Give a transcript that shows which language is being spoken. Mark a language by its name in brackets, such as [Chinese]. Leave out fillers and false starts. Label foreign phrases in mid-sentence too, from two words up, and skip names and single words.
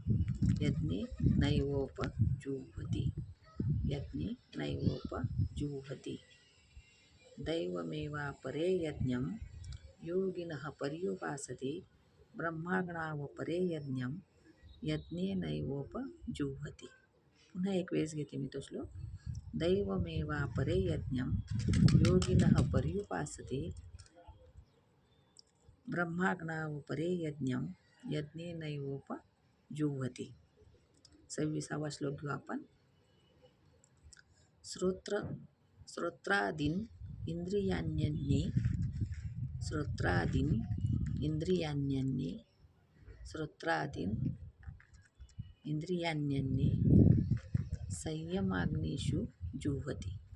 [Sanskrit] दैवमेवापरे यज्ञं योगिनः पर्युपासते. ब्रह्माग्नावपरे यज्ञं यज्ञेनैवोपजुह्वति. [Marathi] पुन्हा एक वेळेस घेते मी तो श्लोक. [Sanskrit] दैवमेवापरे यज्ञं योगिनः पर्युपासते. ब्रह्माग्नावपरे यज्ञं यज्ञेनैवोपजुह्वति. [Marathi] 26वा श्लोक घेऊ आपण. [Sanskrit] श्रोत्रादीन इंद्रियाण्यन्ये संयमाग्निषु जुह्वति.